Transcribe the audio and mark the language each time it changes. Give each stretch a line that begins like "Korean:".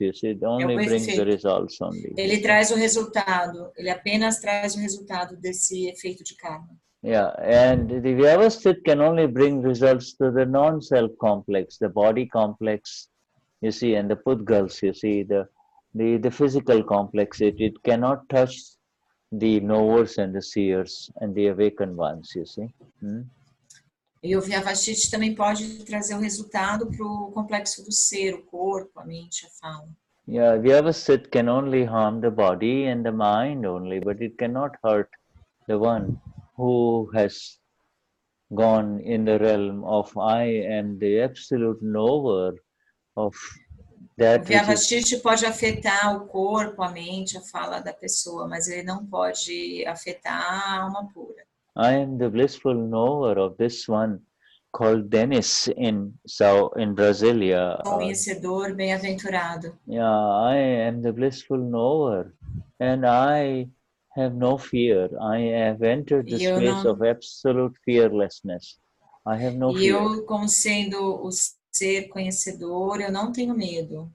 English: You see, it only brings the results only.
Portuguese: Ele traz o resultado. Ele apenas traz o resultado desse efeito de karma.
English: And the vyavasthit can only bring results to the non-self complex, the body complex. You see, and the pudgals, you see, the physical complex, it cannot touch the knowers and the seers and the awakened ones, you see.
Portuguese: E o vyavasthit também pode trazer o resultado para o complexo do ser, o corpo, a mente, a fala.
English: Vyavasthit can only harm the body and the mind only, but it cannot hurt the one who has gone in the realm of I am the absolute knower of that.
Portuguese: O vyavasthit pode afetar o corpo, a mente, a fala da pessoa, mas ele não pode afetar a alma pura.
English: I am the blissful knower of this one called Dennis in Brasilia.
Portuguese: Conhecedor, bem-aventurado.
English: I am the blissful knower, and I have no fear. I have entered the space of absolute fearlessness. I have no fear.
Portuguese: Eu, como sendo o ser conhecedor, eu não tenho medo.